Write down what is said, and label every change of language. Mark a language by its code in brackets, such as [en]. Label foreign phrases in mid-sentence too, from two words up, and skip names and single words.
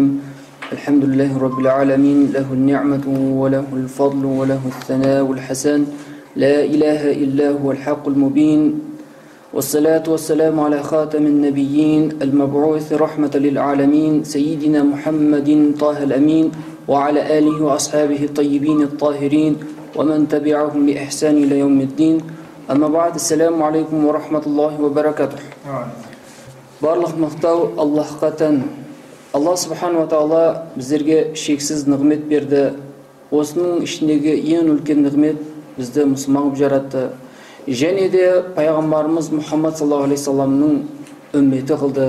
[ar] الحمد لله رب العالمين، له النعمة وله الفضل وله الثناء والحسن، لا إله إلا هو الحق المبين، والصلاة والسلام على خاتم النبيين المبعوث رحمة للعالمين سيدنا محمد طه الأمين وعلى آله وأصحابه الطيبين الطاهرين ومن تبعهم بإحسان إلى يوم الدين. أما بعد، السلام عليكم ورحمة الله وبركاته. [kk] Барлық мақтау Аллахқа тән. Алла [ar] سبحانه وتعالى [kk] біздерге шексіз нығмет берді. Осының ішіндегі ең үлкен нығмет бізді мұсылман қылып жаратты. Және де пайғамбарымыз Мұхаммад [ar] صلى الله عليه سلام [kk] үмметі қылды.